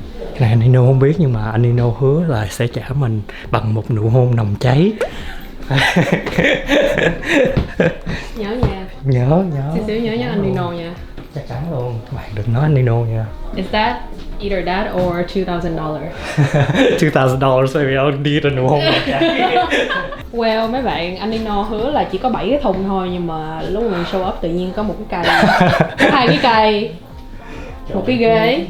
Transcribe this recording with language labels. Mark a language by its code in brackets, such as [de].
[vi] Cái này anh Nino không biết nhưng mà anh Nino hứa là sẽ trả mình bằng một nụ hôn nồng cháy. Nhớ nha. Nhớ Xíu nhớ anh Nino nha. chắc chắn luôn, các bạn đừng nói anh Nino nha. [en] Is that either that or $2,000? $2,000 maybe I'll need a [vi] nụ hôn nồng cháy. Well, mấy bạn, anh Nino hứa là chỉ có 7 cái thùng thôi, nhưng mà lúc mình [en] show up [vi] tự nhiên có một cái cây, có 2 cái cây, một cái ghế,